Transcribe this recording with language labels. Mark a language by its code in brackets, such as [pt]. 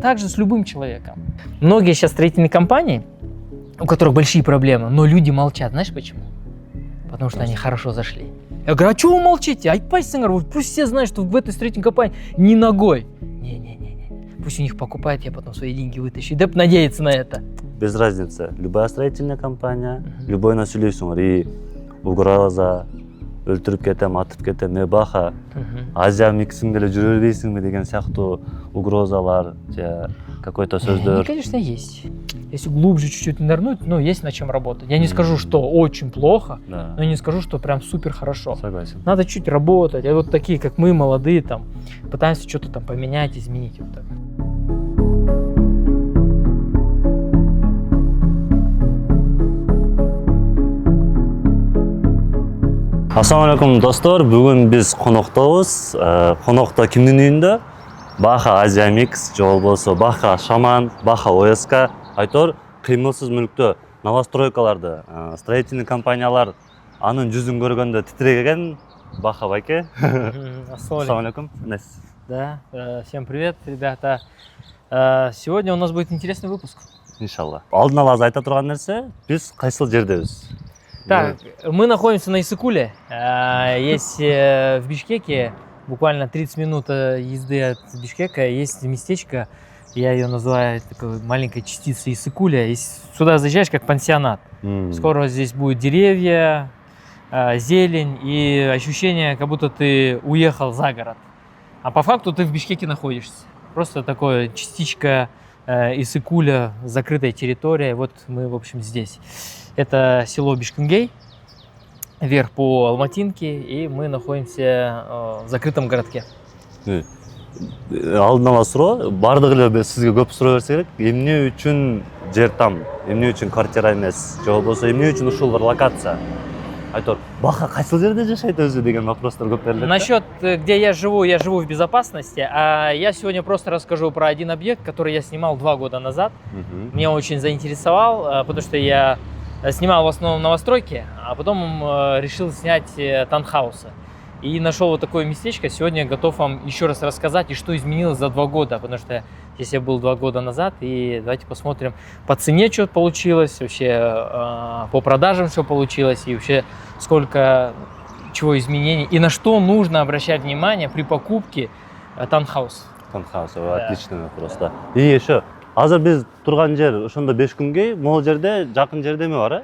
[ru] Также с любым человеком. Многие сейчас строительные компании, у которых большие проблемы, но люди молчат. Знаешь почему? Потому что они хорошо зашли. Я говорю: а чего вы молчите? [ky] Айтпайсыңар, [ru] пусть все знают, что в этой строительной компании ни ногой. Не. Пусть у них покупают, я потом свои деньги вытащу. И надеяться на это. Без разницы. Любая строительная компания, любой [ky] сүйлөйсүңөр. [ru] И угроза, [ky] өлтүрүп кетем, атып кетем, баха, Азия миксиң деле жүрө бербейсиңби деген сыяктуу угрозалар, [ru] какой-то [ky] сөздөр. [ru] Конечно, есть. Если глубже чуть-чуть нырнуть, есть над чем работать. Я не скажу, что очень плохо, но не скажу, что прям супер хорошо. Согласен. Надо чуть работать. А вот такие, как мы, молодые, пытаемся что-то поменять, изменить. Вот так. [ky] Ассаламу алейкум, достор. Бүгүн биз коноктобуз. Конокто кимдин үйүндө? Баха Азия Микс, же болбосо Баха Шаман, Баха ОСК. Айтор, кыймылсыз мүлктө новостройкаларды, строительный компаниялар анын жүзүн көргөндө титиреген Баха байке. Ассаламу алейкум. [ru] Да, всем привет, ребята. Сегодня у нас будет интересный выпуск. [ky] Иншалла. Алдын ала айта турган нерсе, биз кайсыл жердебиз? [ru] Так, мы находимся на Иссыкуле. Есть в Бишкеке, буквально 30 минут езды от Бишкека, есть местечко, я ее называю такой маленькой частицей Иссыкуля. Сюда заезжаешь как пансионат. Скоро здесь будут деревья, зелень и ощущение, как будто ты уехал за город. А по факту ты в Бишкеке находишься. Просто такое частичка Иссыкуля, закрытая территория. Вот мы, в общем, здесь. Это село Бишкенгей, вверх по Алматинке, и мы находимся в закрытом городке. [ky] Алдын ала суроо, бардыгы эле сизге көп суроо берсе керек. Эмне үчүн жер там, эмне үчүн квартира эмес, же болбосо эмне үчүн ушул бир локация? Айтор, Баха кайсыл жерде жашайт өзү деген вопростор көп берилет. [ru] Насчет, где я живу в безопасности, а я сегодня просто расскажу про один объект, который я снимал 2 года назад. Меня очень заинтересовал, потому что я снимал в основном новостройки, а потом решил снять таунхаусы. И нашел вот такое местечко. Сегодня готов вам еще раз рассказать, и что изменилось за 2 года. Потому что здесь я был 2 года назад. И давайте посмотрим по цене, что получилось, вообще по продажам все получилось, и вообще сколько чего изменений. И на что нужно обращать внимание при покупке таунхауса. Таунхауса, отличный вопрос, да. И еще, [ky] азыр биз турган жер ошондо Бишкенгей, могул жерде, жакын жерде эме бар,